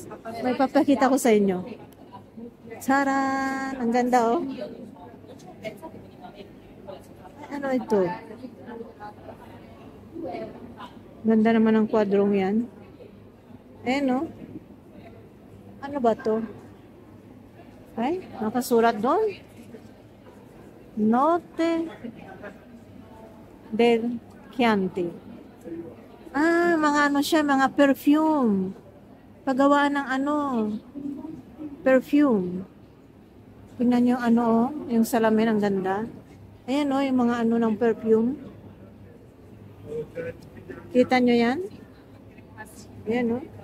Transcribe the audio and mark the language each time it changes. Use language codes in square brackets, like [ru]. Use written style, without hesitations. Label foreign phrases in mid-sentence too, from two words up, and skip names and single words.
[tl] May papakita ko sa inyo. Charan! Ang ganda, oh. Ano ito? Ganda naman ang kwadrong yan. No? Ano ba to? Ay, nakasurat doon. [it] Note del Chianti. [tl] Ah, mga ano siya, mga perfume. Paggawa ng ano, perfume. Tingnan nyo ano, oh, yung salamin, ang ganda. Ayan, oh, yung mga ano ng perfume. Kita nyo yan? Ayan, oh.